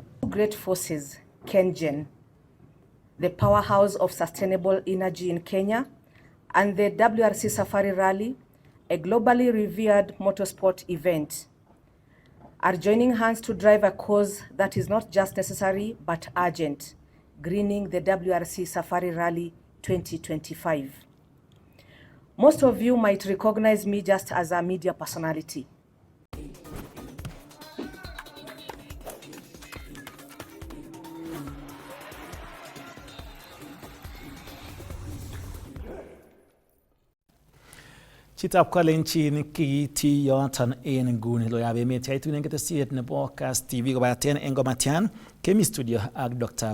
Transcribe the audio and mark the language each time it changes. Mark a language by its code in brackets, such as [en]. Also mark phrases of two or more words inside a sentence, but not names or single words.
[en] Great forces, KenGen, the powerhouse of sustainable energy in Kenya, and the WRC Safari Rally, a globally revered motorsport event, are joining hands to drive a cause that is not just necessary but urgent, greening the WRC Safari Rally 2025. Most of you might recognize me just as a media personality. [kln] Chitab Kalenjin kiiti yoton en nguni loyab emet yaitunen ketesiet nebo Kass TV kobaten en komatian kemi studio ak Dr.